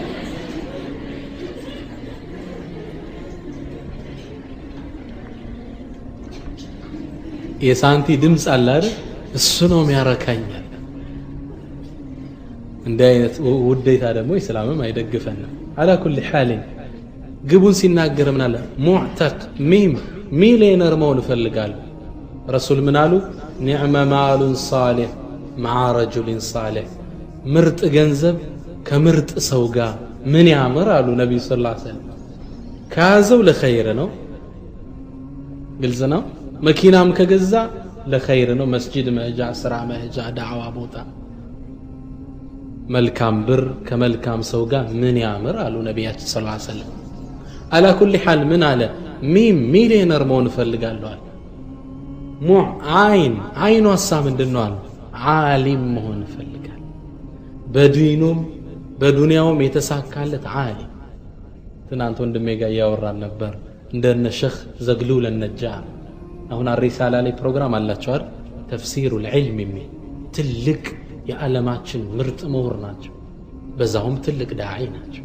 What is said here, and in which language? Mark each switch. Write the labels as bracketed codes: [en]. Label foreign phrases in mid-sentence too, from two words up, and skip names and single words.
[am] የሳንቲ ድምጽ አለ አይደል እሱ ነው የሚያረካኛል እንደ አይነት ውዴታ ደግሞ እስላምም አይደግፈንም [ar] على كل [am] ሐል ግቡን ሲናገር ምን አለ ሙዕተቅ ሚሊዮነር መሆን ፈልጋለሁ ረሱል ምን አሉ [ar] نعم مال صالح مع رجل صالح [am] ምርጥ ገንዘብ ከምርጥ ሰው ጋር ምን ያምር አሉ ነብዩ [ar] صلى الله عليه وسلم [am] ካዘው ለኸይር ነው ግልጽ ነው መኪናም ከገዛ ለኸይር ነው መስጂድ መሄጃ ስራ መሄጃ ዳዕዋ ቦታ መልካም ብር ከመልካም ሰው ጋር ምን ያምር አሉ ነብያችን [ar] صلى الله عليه وسلم على كل حال من على [am] ሚሊዮነር መሆን ፈልጋለሁ አለ አይኑ ሐሳብ ምንድነው አለ ዓሊም መሆን ፈልጋለሁ በዲኑም በዱንያውም የተሳካለት ዓሊም ትናንት ወንድሜ ጋር ያወራን ነበር እንደነ ሸኽ ዘግሉል ነጃ አሁን አሪሳላ ላይ ፕሮግራም አላቸው አይደል ተፍሲሩ العلم የሚል ትልቅ የዓለማችን ምርጥ ምሁር ናቸው በዛውም ትልቅ ዳዒ ናቸው